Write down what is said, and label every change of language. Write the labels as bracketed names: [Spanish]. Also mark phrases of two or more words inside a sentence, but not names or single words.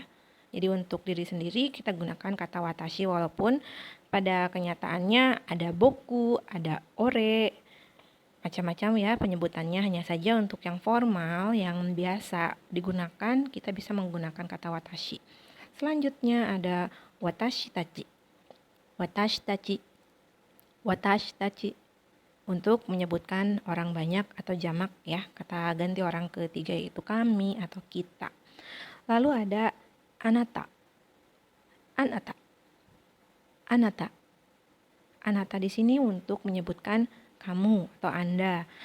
[Indonesian] Jadi untuk diri sendiri kita gunakan kata watashi walaupun pada kenyataannya ada boku, ada ore, macam-macam ya penyebutannya. Hanya saja untuk yang formal, yang biasa digunakan, kita bisa menggunakan kata watashi. Selanjutnya ada [Japanese] watashi tachi. Watashi tachi. Watashi tachi. [Indonesian] Untuk menyebutkan orang banyak atau jamak ya. Kata ganti orang ketiga yaitu kami atau kita. Lalu ada [Japanese] anata. Anata. [Indonesian] Anata. Anata di sini untuk menyebutkan kamu atau Anda.